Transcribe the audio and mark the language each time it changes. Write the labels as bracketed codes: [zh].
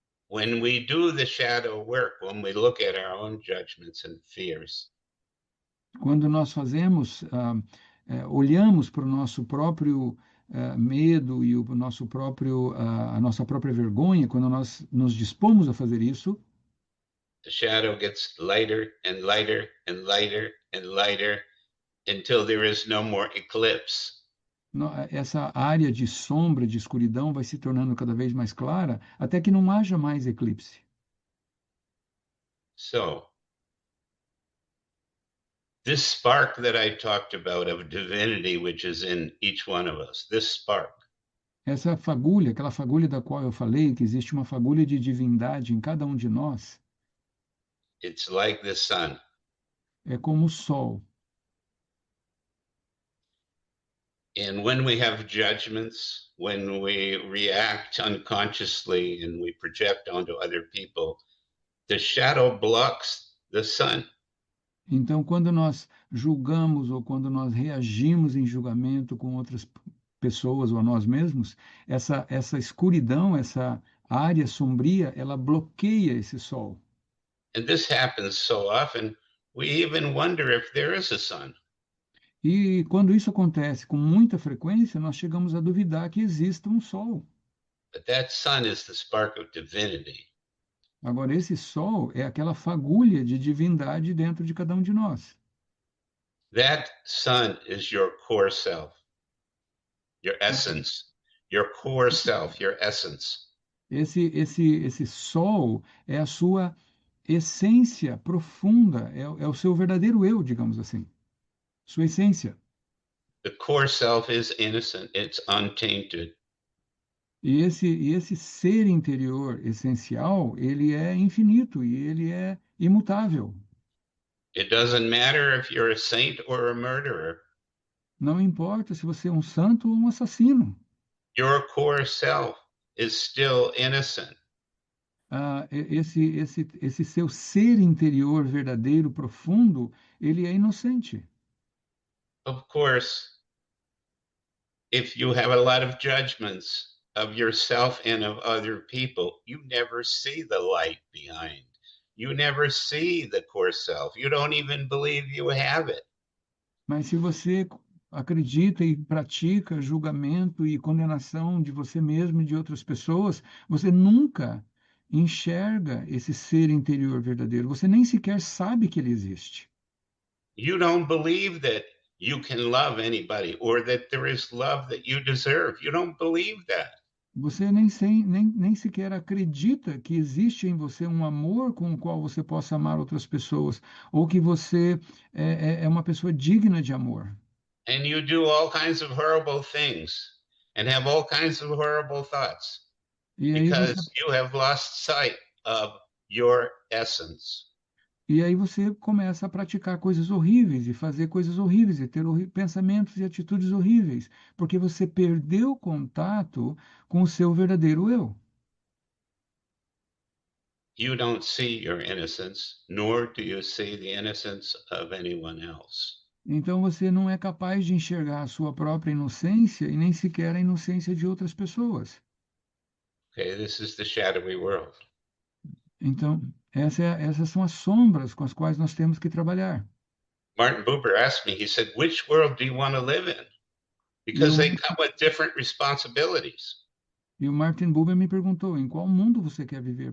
[en] When we do the shadow work, when we look at our own judgments and fears, [pt] Quando nós fazemos, olhamos para o nosso próprio medo e o nosso próprio, a nossa própria vergonha, quando nós nos dispomos a fazer isso, [en] the shadow gets lighter and lighter and lighter and lighter until there is no more eclipse. [pt] essa área de sombra, de escuridão, vai se tornando cada vez mais clara, até que não haja mais eclipse. [en] So, this spark that I talked about of divinity, which is in each one of us, this spark, [pt] Essa fagulha, aquela fagulha da qual eu falei, que existe uma fagulha de divindade em cada um de nós, [en] it's like the sun. [pt] é como o sol. [en] And when we have judgments, when we react unconsciously and we project onto other people, the shadow blocks the sun. [pt] Então, quando nós julgamos ou quando nós reagimos em julgamento com outras pessoas ou a nós mesmos, essa escuridão, essa área sombria, ela bloqueia esse sol. [en] And this happens so often, we even wonder if there is a sun. [pt] E quando isso acontece com muita frequência, nós chegamos a duvidar que exista um sol. [en] But that sun is the spark of divinity. [pt] Agora, esse sol é aquela fagulha de divindade dentro de cada um de nós. [en] That sun is your core self, your essence, your core self, your essence. [pt] Esse sol é a sua essência profunda, é o seu verdadeiro eu, digamos assim, sua essência. [en] The core self is innocent, it's untainted. [pt] E esse ser interior essencial, ele é infinito e ele é imutável. [en] It doesn't matter if you're a saint or a murderer. [pt] Não importa se você é um santo ou um assassino. [en] Your core self is still innocent. [pt] Esse seu ser interior verdadeiro, profundo, ele é inocente. [en] Of course, if you have a lot of judgments of yourself and of other people, you never see the light behind. You never see the core self. You don't even believe you have it. [pt] Mas se você acredita e pratica julgamento e condenação de você mesmo e de outras pessoas, você nunca enxerga esse ser interior verdadeiro. Você nem sequer sabe que ele existe. [en] You don't believe that you can love anybody or that there is love that you deserve. You don't believe that. [pt] Você nem sequer acredita que existe em você um amor com o qual você possa amar outras pessoas, ou que você é uma pessoa digna de amor. [en] And you do all kinds of horrible things and have all kinds of horrible thoughts [pt] E aí você [en] because you have lost sight of your essence. [pt] E aí você começa a praticar coisas horríveis e fazer coisas horríveis e ter pensamentos e atitudes horríveis, porque você perdeu contato com o seu verdadeiro eu. [en] You don't see your innocence, nor do you see the innocence of anyone else. [pt] Então você não é capaz de enxergar a sua própria inocência e nem sequer a inocência de outras pessoas. [en] Okay, this is the shadowy world. [pt] Então, essas são as sombras com as quais nós temos que trabalhar. [en] Martin Buber asked me, he said, which world do you want to live in? [pt] E [en] Because [pt] o, [en] they come with different responsibilities. [pt] e o Martin Buber me perguntou, em qual mundo você quer viver?